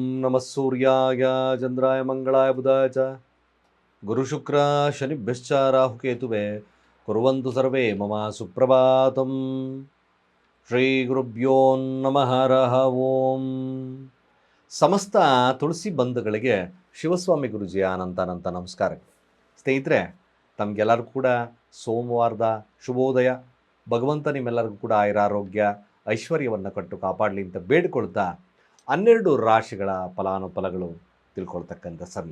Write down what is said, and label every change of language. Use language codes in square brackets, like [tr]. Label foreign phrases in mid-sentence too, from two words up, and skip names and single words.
[sa] ನಮಃ ಸೂರ್ಯಾಯ ಚಂದ್ರಾಯ ಮಂಗಳಾಯ ಬುಧಾಯ ಚ ಗುರುಶುಕ್ರ ಶನಿಭ್ಯಶ್ಚ ರಾಹುಕೇತುವೆ ಕುರ್ವಂತು ಸರ್ವೇ ಮಮ ಸುಪ್ರಭಾತಂ. ಶ್ರೀ ಗುರುಭ್ಯೋ ನಮಃ ಹರಃ ಓಂ. [kn] ಸಮಸ್ತ ತುಳಸಿ ಬಂಧುಗಳಿಗೆ ಶಿವಸ್ವಾಮಿ ಗುರುಜಿಯ ಅನಂತ ನಮಸ್ಕಾರ. ಸ್ನೇಹಿತರೆ, ತಮಗೆಲ್ಲರಿಗೂ ಕೂಡ ಸೋಮವಾರದ ಶುಭೋದಯ. ಭಗವಂತ ನಿಮ್ಮೆಲ್ಲರಿಗೂ ಕೂಡ ಆಯುರಾರೋಗ್ಯ ಐಶ್ವರ್ಯವನ್ನು ಕೊಟ್ಟು ಕಾಪಾಡಲಿ ಅಂತ ಬೇಡಿಕೊಳ್ತಾ 12 ರಾಶಿಗಳ ಫಲಾನುಫಲಗಳು ತಿಳ್ಕೊಳ್ತಕ್ಕಂಥ ಸಮಯ.